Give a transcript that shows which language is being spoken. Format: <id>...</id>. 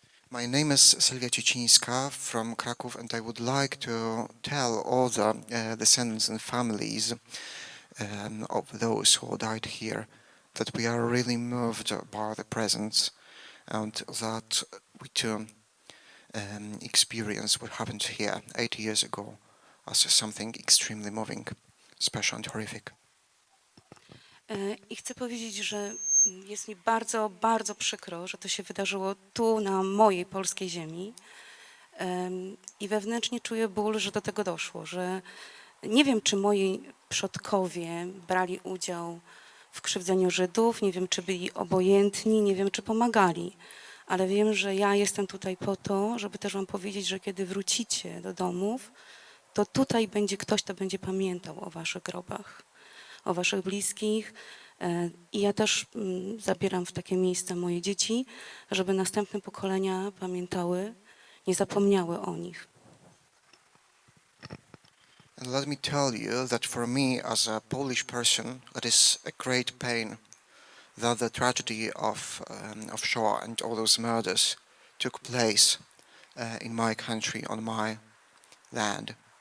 <en>My name is Sylwia Ciecińska from Kraków, and I would like to tell all the descendants and families of those who died here that we are really moved by the presence and that we too experience what happened here 80 years ago as something extremely moving, special and horrific.</en> <pl>I chcę powiedzieć, że jest mi bardzo, bardzo przykro, że to się wydarzyło tu, na mojej polskiej ziemi. I wewnętrznie czuję ból, że do tego doszło, że nie wiem, czy moi przodkowie brali udział w krzywdzeniu Żydów, nie wiem, czy byli obojętni, nie wiem, czy pomagali, ale wiem, że ja jestem tutaj po to, żeby też wam powiedzieć, że kiedy wrócicie do domów, to tutaj będzie ktoś, kto będzie pamiętał o waszych grobach, o waszych bliskich. I ja też zabieram w takie miejsce moje dzieci, żeby następne pokolenia pamiętały, nie zapomniały o nich.</pl> <en>And let me tell you that for me as a Polish person, it is a great pain that the tragedy of Shoah and all those murders took place in my country, on my land.</en>